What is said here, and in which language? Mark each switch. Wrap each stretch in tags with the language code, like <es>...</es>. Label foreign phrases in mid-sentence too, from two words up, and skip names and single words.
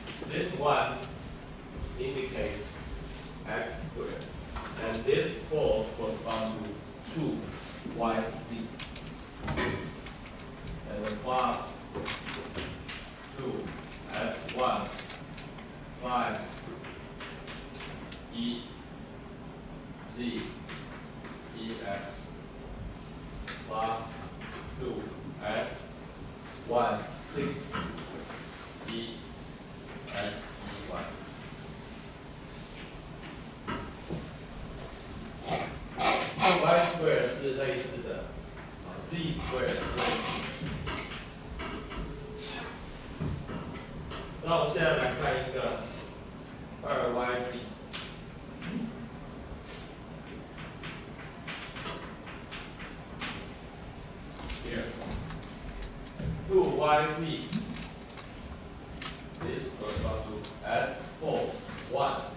<en>this one indicates x squared, and this 4 corresponds to 2yz, and then plus 2s1 5 e z ex plus</en> <zh>2s1 6 e x e y。</zh> <en>y square</en> <zh>是类似的，</zh> <en>z square</en> <zh>是类似的。那我们现在来看一个 2yz。Here, 2yz.</zh> <en>This corresponds to S4, 1.</en>